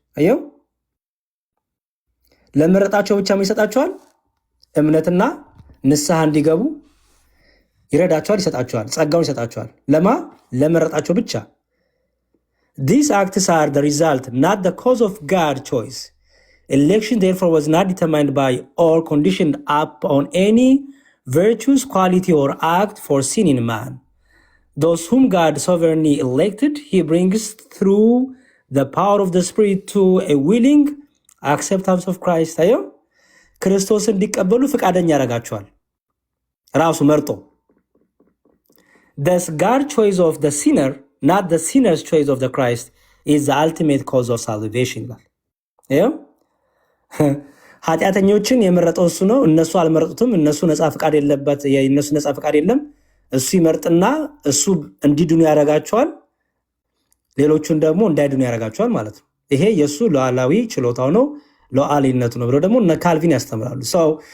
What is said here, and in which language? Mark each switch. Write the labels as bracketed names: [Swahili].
[Amharic] አየው ለመረጣቸው ብቻ ይሰጣቸዋል። እምነትና ንስሐ እንዲገቡ ይረዳቸዋል፣ ይሰጣቸዋል፣ ጸጋውን ይሰጣቸዋል። ለመረጣቸው ብቻ። [English] These acts are the result, not the cause of God's choice. Election therefore was not determined by or conditioned upon any virtuous quality or act foreseen in man. Those whom God sovereignly elected, he brings through the power of the Spirit to a willing acceptance of Christ. [Amharic] አየው ክርስቶስን እንዲቀበሉ ፍቃደኛ ያደርጋቸዋል ራሱ መርጦ። [English] Thus God's choice of the sinner, not the sinner's choice of the Christ, is the ultimate cause of salvation [Amharic] ይላል። አየው ኃጢአተኞችን የመረጠው እሱ ነው። እነሱ አልመረጡትም። እነሱ ነፃ ፈቃድ የለበት የእነሱ ነፃ ፈቃድ የለም። እሱ ይመርጥና እሱ እንዲድኑ ያደርጋቸዋል፣ ሌሎቹን ደግሞ እንዳይድኑ ያደርጋቸዋል ማለት ነው። ይሄ የሱ ሉዓላዊ ችሎታው ነው፣ ሉዓላዊነቱ ነው ብለው ደግሞ እነ ካልቪን ያስተምራሉ። ሰው